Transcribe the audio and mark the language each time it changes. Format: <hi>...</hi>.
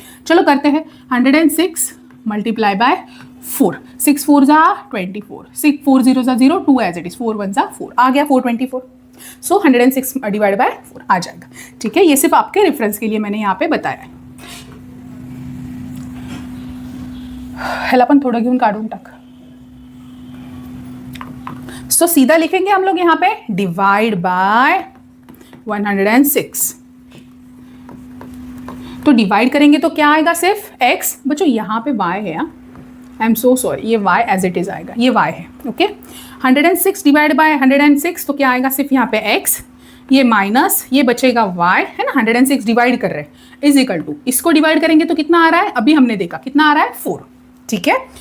<hi>चलो करते हैं, 106 मल्टीप्लाई बाय 4, 6 4 जा 24, 6 4 0 जा 0, 2 एज इट इज, 4 1 जा 4, आ गया 424। सो 106 डिवाइड बाय 4 आ जाएगा, ठीक है। ये सिर्फ आपके रेफरेंस के लिए मैंने यहाँ पे बताया है।</hi> <mr>ह्याला पण थोडं घेऊन काढून टाक।</mr> <hi>सो सीधा लिखेंगे हम लोग यहाँ पे डिवाइड बाय 106। तो डिवाइड करेंगे तो क्या आएगा, सिर्फ x, बच्चों यहाँ पे y है,</hi> <en>I am so sorry,</en> <hi>ये y एज इट इज आएगा, ये y है, ओके। 106 डिवाइड बाय 106 तो क्या आएगा, सिर्फ यहाँ पे x, ये माइनस, ये बचेगा y है ना, 106 डिवाइड कर रहे हैं इज इक्वल टू, इसको डिवाइड करेंगे तो कितना आ रहा है, अभी हमने देखा कितना आ रहा है 4, ठीक है।</hi>